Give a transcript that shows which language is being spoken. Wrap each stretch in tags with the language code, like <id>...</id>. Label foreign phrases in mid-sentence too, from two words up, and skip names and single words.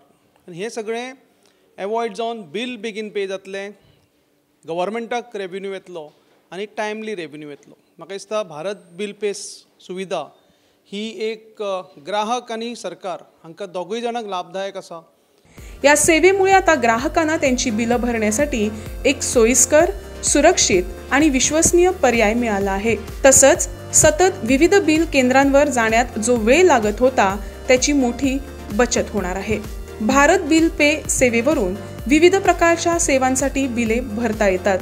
<kok>आनी हें सगळें एवॉयड जावन बिल बेगीन पे जातलें, गव्हर्मेंटाक रेवेन्यू येतलो आनी</kok> <en>timely revenue</en> <kok>येतलो। म्हाका दिसता भारत बिल पे सुविधा ही एक ग्राहक आनी सरकार हांकां दोगूय जाणांक लाभदायक आसा।</kok> <mr>या सेवेमुळे आता ग्राहकांना त्यांची बिलं भरण्यासाठी एक सोयीस्कर, सुरक्षित आणि विश्वसनीय पर्याय मिळाला आहे। तसंच सतत विविध बिल केंद्रांवर जाण्यात जो वेळ लागत होता त्याची मोठी बचत होणार आहे। भारत बिल पे सेवेवरून विविध प्रकारच्या सेवांसाठी बिले भरता येतात।</mr>